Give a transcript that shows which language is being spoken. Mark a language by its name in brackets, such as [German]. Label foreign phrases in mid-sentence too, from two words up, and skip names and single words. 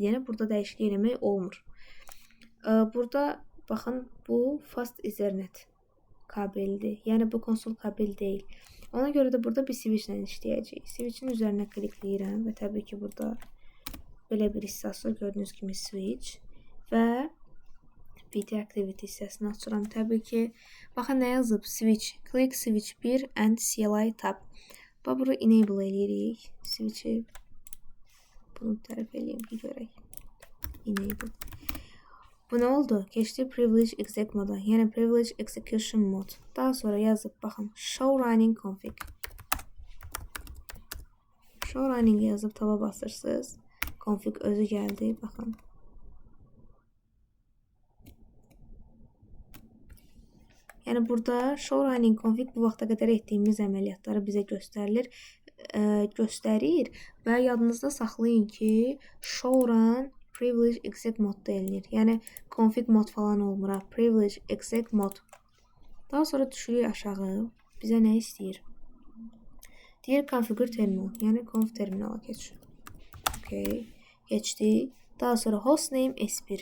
[Azerbaijani] Yəni burada dəyişiklik eləmək olmur. Burada baxın, bu [English] Fast Ethernet [Azerbaijani] kabeldir. Yəni bu konsol kabel deyil. Ona görə də burada bir switch ilə işləyəcəyik. Switch'in üzərinə klikləyirəm və təbii ki, burada belə bir hissəsi gördüyünüz kimi switch və [English] PD activity [Azerbaijani] hissəsini açıram. Təbii ki, baxın nə yazıb? Switch. [English] Click switch 1 and CLI tab. [Azerbaijani] Və bunu enable eləyirik. Switch'i bunu tərəf eləyim ki, görək. Enable. Bu nə oldu? Keçdi [English] privilege exec [Azerbaijani] moda, yəni [English] privilege execution [Azerbaijani] mod. Daha sonra yazıb, baxın, [English] show running config. Show running [Azerbaijani] yazıb taba basırsınız. Config özü gəldi, baxın. Yəni burada [English] show running config [Azerbaijani] bu vaxta qədər etdiyimiz əməliyyatları bizə göstərir və yadınızda saxlayın ki, [English] show run privilege exec [Azerbaijani] modda eləyilir. Yəni config mod falan olmur. [English] Privilege exec mod. [Azerbaijani] Daha sonra düşürük aşağı. Bizə nə istəyir? Deyir [English] configure terminal. [Azerbaijani] Yəni conf terminala keç. OK. Geçdi. Daha sonra hostname S1.